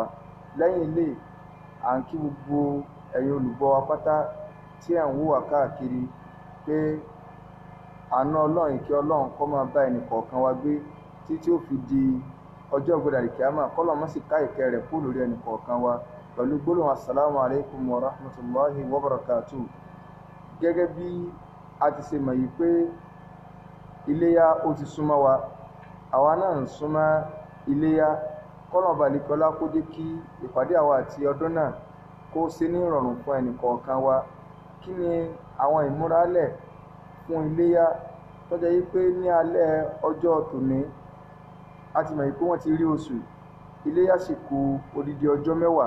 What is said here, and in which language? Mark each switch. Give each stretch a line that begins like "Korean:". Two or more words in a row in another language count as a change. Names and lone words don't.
Yoruba: Lẹ́yìn ilé, à ń kí gbogbo ẹ̀yin olùgbọ́ wa pátá tí ẹ̀ ń wò wá káàkiri pé àánú Ọlọ́run, ìkẹ́ Ọlọ́run kó máa bá ẹnì kọ̀ọ̀kan wa gbé títí ó fi di ọjọ́ ìgbéra kíámà. Kọ́lọ̀ má sì ká ìkẹ́ rẹ̀ kúrò lórí ẹnì kọ̀ọ̀kan wa pẹ̀lú gbólóhùn
Arabic: السلام عليكم ورحمة الله وبركاته.
Yoruba: Gẹ́gẹ́ bí a ti ṣe mọ̀ yìí pé iléyá ó ti súnmọ́ wa, àwa náà ń súnmọ́ iléyá. Kọ́lọ̀ balikọ́lá kó jẹ́ kí ìpàdé àwa àti ọdún náà kó ṣe ní ìrọ̀rùn fún ẹnì kọ̀ọ̀kan wa. Kí ni àwọn ìmúralẹ̀ fún iléyá tó jẹ́ yí pé ní alẹ́ ọjọ́ tòní a ti mọ̀ yí pé wọ́n ti rí oṣù, iléyá sì kù odidi ọjọ́ mẹ́wàá.